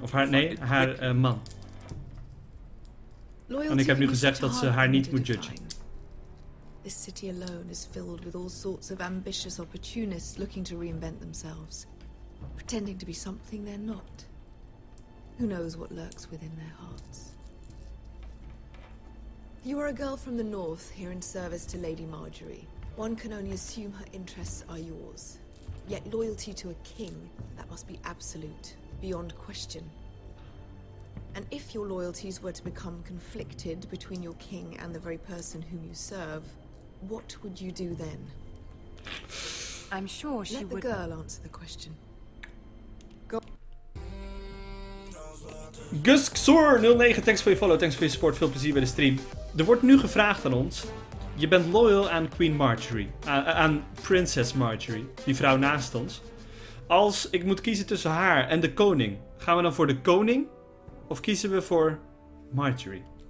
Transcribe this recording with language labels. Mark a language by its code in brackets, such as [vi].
[nl] Of haar man. En ik heb nu gezegd dat ze haar niet moet judgen. [en] This city alone is filled with all sorts of ambitious opportunists looking to reinvent themselves, pretending to be something they're not. Who knows what lurks within their hearts? You are a girl from the north, here in service to Lady Marjorie. One can only assume her interests are yours. Yet loyalty to a king, that must be absolute, beyond question. And if your loyalties were to become conflicted between your king and the very person whom you serve, what would you do then? I'm sure she would... Let the girl answer the question. [nl] GusXor09, thanks voor je follow, thanks voor je support, veel plezier bij de stream. Er wordt nu gevraagd aan ons, je bent loyal aan Queen Marjorie, aan Princess Marjorie, die vrouw naast ons. Als ik moet kiezen tussen haar en de koning, gaan we dan voor de koning of kiezen we voor Marjorie?